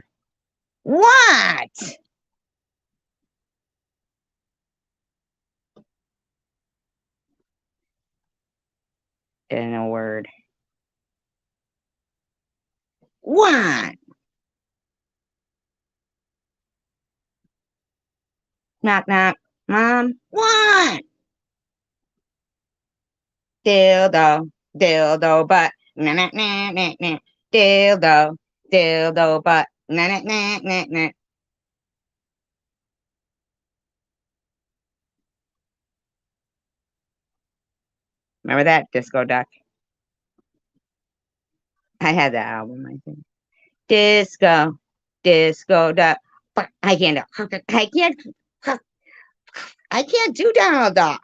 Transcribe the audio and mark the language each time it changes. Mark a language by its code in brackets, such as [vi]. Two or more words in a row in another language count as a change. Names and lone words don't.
[en] What? In a word. What? Knock, knock. Mom, what? Dildo, but nah, nah, nah, nah, nah. dildo, dildo butt. Nah, nah, nah, nah, nah. Remember that disco duck? I had that album, I think. Disco, disco duck. But I can't do. I can't do Donald Duck.